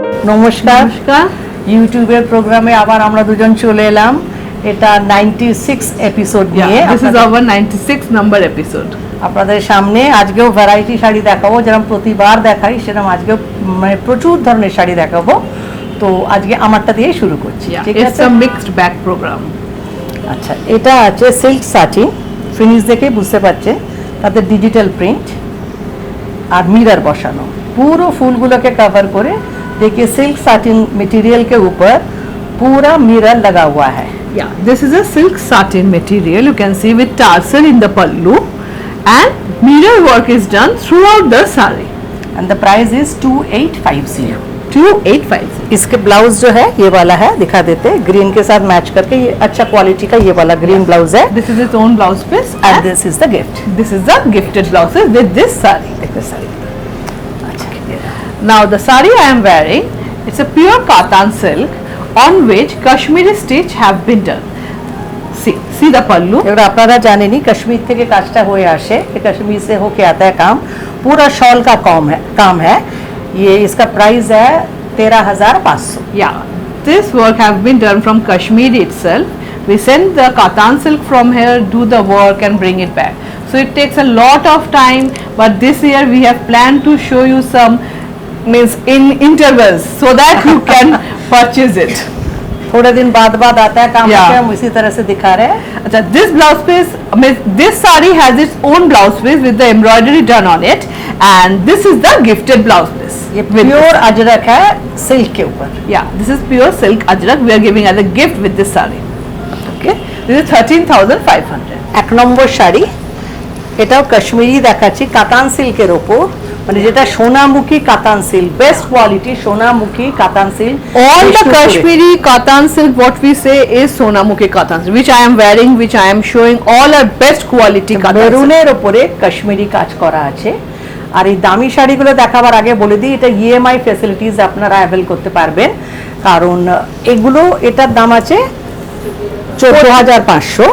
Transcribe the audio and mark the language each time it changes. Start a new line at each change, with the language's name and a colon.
Bangla: নমস্কার ইউটিউবের প্রোগ্রামে আবার আমরা দুজন চলে এলাম। এটা 96 এপিসোড নিয়ে।
English: This is our 96 number episode.
Bangla: আপনাদের সামনে আজকেও ভ্যারাইটি শাড়ি দেখাবো, যেরকম প্রতিবার দেখাই সেরকম আজকেও মানে প্রচুর ধরনের শাড়ি দেখাবো। তো আজকে আমারটা দিয়ে শুরু করছি। ঠিক আছে,
English: it's a mixed bag program.
Bangla: আচ্ছা, এটা আছে সিল্ক সাটিন, ফিনিশ দেখে বুঝতে পারছেন, তাতে ডিজিটাল প্রিন্ট আর মিরর বসানো,
Hindi: पूरा फूलगुलो के कवर करे। देखिए सिल्क साटिन मटेरियल के ऊपर पूरा मिरर लगा हुआ है।
English: Yeah, this is a silk satin material. You can see with tarsal in the pallu and mirror work is done throughout the saree. And the price is 2850. 2850.
Hindi: इसके blouse जो है ये वाला है, दिखा देते हैं ग्रीन के साथ मैच करके। ये अच्छा क्वालिटी का ये वाला ग्रीन ब्लाउज है।
English: This is its own blouse piece and this is the gift. This is the gifted blouse with this saree.
Hindi: देखिए sari.
English: Now the saree I am wearing, it's a pure katan silk on which Kashmiri stitch have been done. See the pallu.
Bangla: এবার আপনারা জানেনই কাশ্মীর থেকে কাজটা হয়ে আসে,
Hindi: ये कश्मीर से होके आता है काम। पूरा शॉल का काम है। ये इसका प्राइस है 13,500।
English: Yeah, this work have been done from Kashmir itself. We send the katan silk from here, do the work and bring it back. So it takes a lot of time, but this year we have planned to show you some means in intervals so that you can purchase it.
Hindi: थोड़े दिन बाद आता है काम। हम इसी तरह से दिखा रहे हैं।
English: अच्छा, this blouse piece, this saree has its own blouse piece with the embroidery done on it, and this is the gifted blouse piece.
Hindi: ये प्योर अजरक है सिल्क के ऊपर।
English: Yeah, this is pure silk ajrak we are giving as a gift with this saree. Okay, this is 13,500.
Bangla: এক নম্বর শাড়ি, এটাও কাশ্মীরি দেখাচ্ছি কাতান সিল্কের ওপর, মানে যেটা সোনামুখী কাতান সিল্ক, বেস্ট কোয়ালিটি সোনামুখী কাতান silk.
English: All the Kashmiri katan silk what we say is Sonamukhi katan silk, which I am wearing, which I am showing all are best quality katan silk.
Bangla: মেরুনের ওপরে কাশ্মীরি কাজ করা আছে। আর এই দামি শাড়িগুলো দেখাবার আগে বলে দিই, এটা ইএমআই ফ্যাসিলিটিস আপনারা অ্যাভেল করতে পারবেন, কারণ এগুলো এটার দাম আছে 14,500,